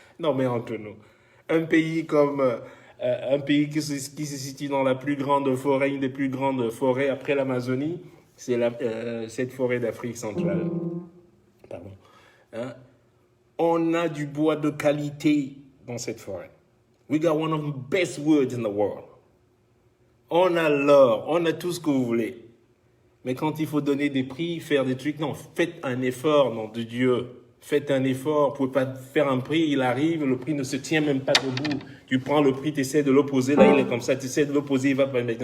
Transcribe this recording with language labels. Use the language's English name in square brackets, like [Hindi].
[French] Non, mais entre nous, un pays comme, un pays qui se situe dans la plus grande forêt, une des plus grandes forêts après l'Amazonie, c'est cette forêt d'Afrique centrale. Pardon. Hein? On a du bois de qualité dans cette forêt. [English] We got one of the best woods in the world. [French] On a l'or, on a tout ce que vous voulez. Mais quand il faut donner des prix, faire des trucs, non, faites un effort, nom de Dieu. Faites un effort, vous ne pouvez pas faire un prix, il arrive, le prix ne se tient même pas debout. Tu prends le prix, tu essaies de l'opposer, là il est comme ça, tu essaies de l'opposer, il va pas mettre.